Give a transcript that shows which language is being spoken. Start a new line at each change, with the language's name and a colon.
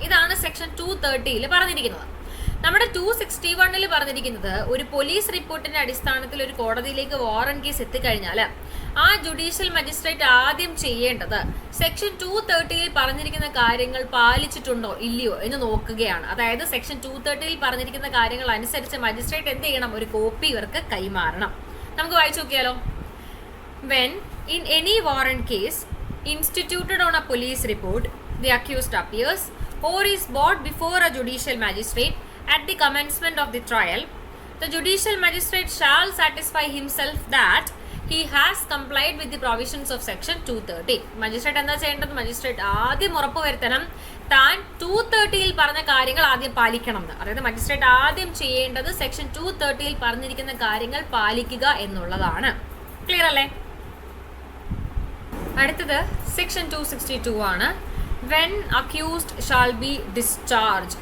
Malayalam: ഇതാണ് സെക്ഷൻ 230 പറഞ്ഞിരിക്കുന്നത്. നമ്മുടെ 261 പറഞ്ഞിരിക്കുന്നത് ഒരു പോലീസ് റിപ്പോർട്ടിന്റെ അടിസ്ഥാനത്തിൽ ഒരു കോടതിയിലേക്ക് വാറന്റ് കേസ് എത്തിക്കഴിഞ്ഞാൽ ആ ജുഡീഷ്യൽ മജിസ്ട്രേറ്റ് ആദ്യം ചെയ്യേണ്ടത് സെക്ഷൻ 230 പറഞ്ഞിരിക്കുന്ന കാര്യങ്ങൾ പാലിച്ചിട്ടുണ്ടോ ഇല്ലയോ എന്ന് നോക്കുകയാണ്. അതായത് സെക്ഷൻ 230 പറഞ്ഞിരിക്കുന്ന കാര്യങ്ങൾ അനുസരിച്ച് മജിസ്ട്രേറ്റ് എന്ത് ചെയ്യണം? ഒരു കോപ്പി ഇവർക്ക് കൈമാറണം. നമുക്ക് വായിച്ചു നോക്കിയാലോ.
English: When in any warrant case instituted on a police report the accused appears or is brought before a judicial magistrate at the commencement of the trial, the judicial magistrate shall satisfy himself that he has complied with the provisions of section 230.
Malayalam: Magistrate എന്താ ചെയ്യേണ്ടത്? Magistrate ആദ്യം ഉറപ്പുവരുത്തണം താൻ 230 പറഞ്ഞ കാര്യങ്ങൾ ആദ്യം പാലിക്കണം എന്ന്. അതായത് മജിസ്ട്രേറ്റ് ആദ്യം ചെയ്യേണ്ടത് സെക്ഷൻ 230 പറഞ്ഞിരിക്കുന്ന കാര്യങ്ങൾ പാലിക്കുക എന്നുള്ളതാണ്. ക്ലിയർ അല്ലേ? അടുത്തത് സെക്ഷൻ 262 ആണ്.
English: When accused shall be discharge.